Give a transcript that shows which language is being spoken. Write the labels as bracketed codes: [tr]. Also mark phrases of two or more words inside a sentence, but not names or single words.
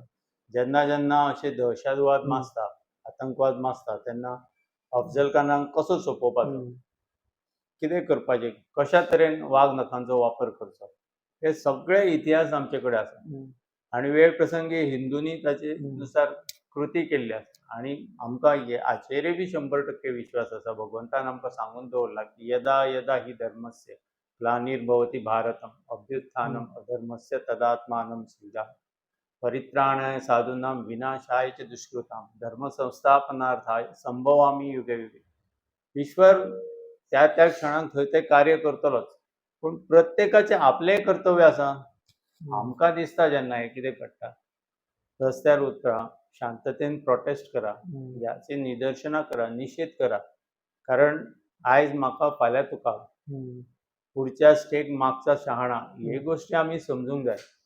[kok] जेन्ना जेन्ना अशे दहशतवाद माजता, आतंकवाद माजता तेन्ना अफजल खानाक कसो सोंपोवपाचो, कितें करपाचें, कशा तरेन वाग नखांचो वापर करचो, हे सगळे इतिहास आमचे कडेन आसा. आनी वेळ प्रसंगी हिंदूंनी ताचे नुसार कृती केल्ली आसा. आनी आमकां हाचेरय बी 100% विश्वास आसा. भगवंतान आमकां सांगून दवरला की [sa] यदा यदा हि धर्मस्य ग्लानिर्भवति भारतम अभ्युत्थानम अधर्मस्य तदात्मानं सृजामि परित्राणाय साधूनां विनाशाय च दुष्कृतां धर्म संस्थापनार्थाय संभवामि युगे युगे. [kok] ईश्वर त्या त्या क्षणाक थंय ते कार्य करतलोच. पूण प्रत्येकाचें आपलेंय कर्तव्य आसा. आमकां दिसता जेन्ना हें कितें घडटा, रस्त्यार उतरा, शांततेन प्रोटेस्ट करा, ह्याची निदर्शनां करा, निशेध करा. कारण आयज म्हाका फाल्यां तुका, पुढच्या स्टेक मागचा शहाणा, हे गोश्टी आमी समजूंक जाय.